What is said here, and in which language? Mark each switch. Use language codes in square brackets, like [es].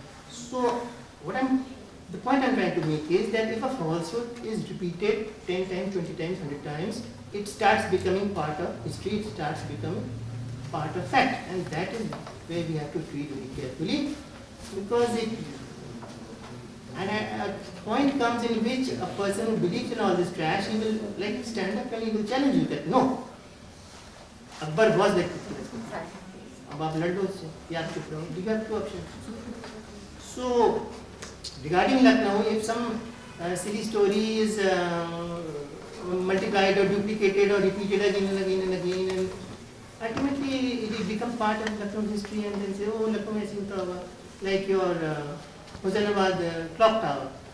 [en] So the point I'm trying to make is that if a falsehood is repeated 10 times, 20 times, 100 times, it starts becoming part of history, it starts becoming part of fact. And that is where we have to treat very carefully, because a point comes in which a person who believes in all this trash, he will like stand up and he will challenge you that no, Akbar was like this. [hi] अब आप लड़ लो उससे या आप चुप रहो. [en] You have two options. So regarding Lucknow, if some silly story is multiplied or duplicated or repeated again and again and again, and ultimately it becomes part of Lucknow history, and then say, oh, Lucknow has been like your Hossainabad clock tower.